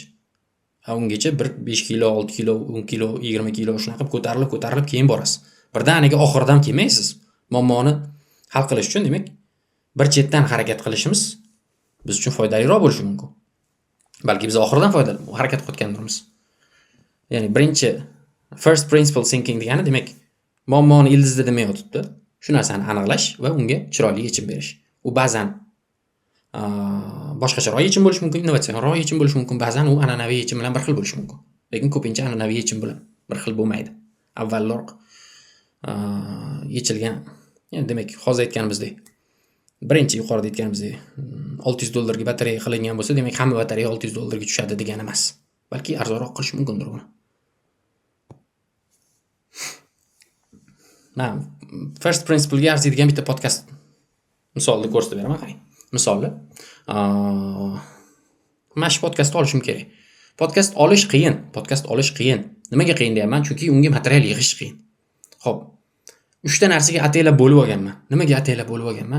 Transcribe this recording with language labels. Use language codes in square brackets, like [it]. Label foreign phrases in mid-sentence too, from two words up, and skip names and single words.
[uz] Ungacha 5 kilo, 6 kilo, 10 kilo, 20 kilo shunaqa ko'tarilib keyin borasiz. Birdaniga oxirdan kelmaysiz. Muammoni hal qilish uchun, demak, bir chetdan harakat qilishimiz biz uchun foydaliroq bo'lishi mumkin. Balki biz oxirdan harakat qilayotgandirmiz. Ya'ni birinchi [en] first principle thinking [uz] degani, demak, muammoni ildizida nima yotibdi? Shu narsani aniqlash va unga chiroyli yechim berish. U ba'zan boshqacharoq yechim bo'lishi mumkin, innovatsionroq yechim bo'lishi mumkin, ba'zan u an'anaviy yechim bilan bir xil bo'lishi mumkin. Lekin ko'pincha an'anaviy yechim bilan bir xil bo'lmaydi. Avvalroq yechilgan, ya'ni demak, hozir aytganimizdek, birinchi yuqorida aytganimizdek, $600 batareya qilingan bo'lsa, demak, hamma batareya $600 tushadi degani emas. Balki arzonroq qilish mumkindir buni. Men [en] first principle [uz] ga arziydigan bitta podkast misolni ko'rsatib beraman, qarang. Misolni, mana shu podkastni olishim kerak. Podkast olish qiyin. Nimaga qiyin deyapman? Chunki unga material yig'ish qiyin. Xo'p. 3 ta narsaga ataylab bo'lib olganman. Nimaga ataylab bo'lib olganman?